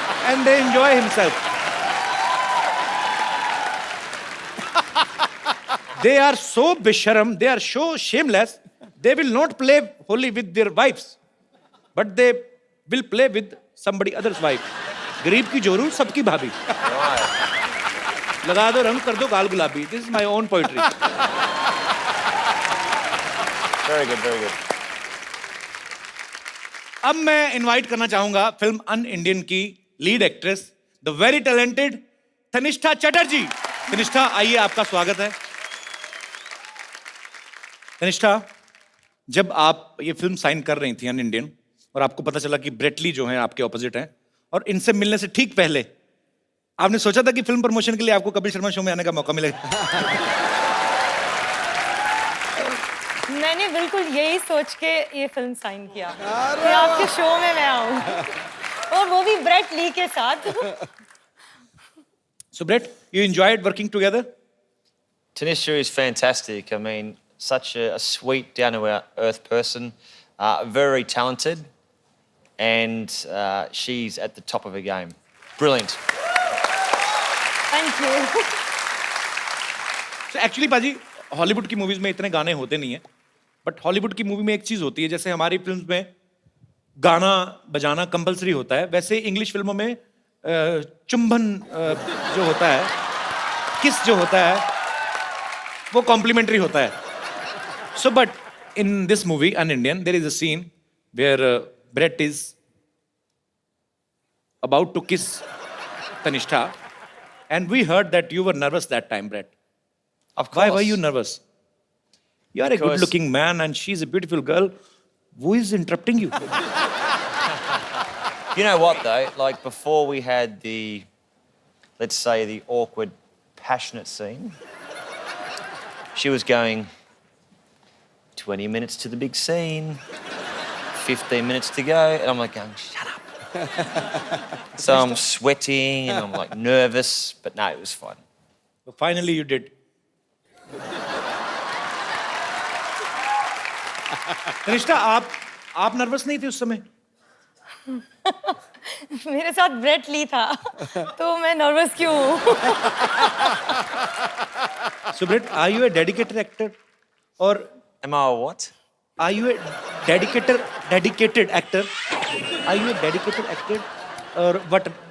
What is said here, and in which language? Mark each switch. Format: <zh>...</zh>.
<en>And they enjoy himself. They are so bisharam, they are so shameless, they will not play Holi with their wives. But they will play with somebody else's wife.</en> <hi>गरीब की जोरू सबकी भाभी.</hi> <en>Right.</en> <hi>लगा दो रंग कर दो गाल गुलाबी.</hi> <en>This is my own poetry. Very good, very good.</en> <hi>अब मैं इनवाइट करना चाहूंगा फिल्म अन इंडियन की lead actress</hi> <en>the very talented</en> <hi>Tanishtha Chatterjee. Tanishtha आइए, आपका स्वागत है. तनिष्ठा, जब आप ये फिल्म साइन कर रही थी अन इंडियन और आपको पता चला कि ब्रेटली जो है आपके ऑपोजिट हैं और इनसे मिलने से ठीक पहले आपने सोचा था कि फिल्म प्रमोशन के लिए आपको कपिल शर्मा शो में आने का मौका मिलेगा? मैंने बिल्कुल यही सोच के ये फिल्म साइन किया कि आपके शो में मैं आऊँ और वो भी ब्रेट ली के साथ.</hi> <en>So Brett, you enjoyed working together? Tanisha is fantastic. I mean, such a sweet, down-to-earth person, very talented, and she's at the top of her game. Brilliant. Thank you. So actually</en> <hi>पाजी Hollywood की movies में इतने गाने होते नहीं है, but Hollywood की movie में एक चीज होती है, जैसे हमारी फिल्म्स में गाना बजाना कंपलसरी होता है, वैसे इंग्लिश फिल्मों में चुंबन जो होता है, किस जो होता है, वो कॉम्प्लीमेंट्री होता है. So but</hi> <en>In this movie an Indian there is a scene where Brett is about to kiss Tanishta, and we heard that you were nervous that time, Brett. Of course. Why were you nervous? You are a good-looking man, and she's a beautiful girl. Who is interrupting you? You know what, though? Like, before we had the, let's say, the awkward, passionate scene, she was going, 20 minutes to the big scene, 15 minutes to go, and I'm like going, shut up. So I'm sweating and I'm like nervous, but no, it was fun. So finally, you did.</en> <hi>Tanishtha, आप nervous नहीं थे उस समय? मेरे साथ Brett Lee था तो मैं नर्वस क्यों हूँ?</hi> <en>So Brett, are you a dedicated actor, or Am I a what? are you a dedicated actor? Are you a dedicated actor, or what?</en>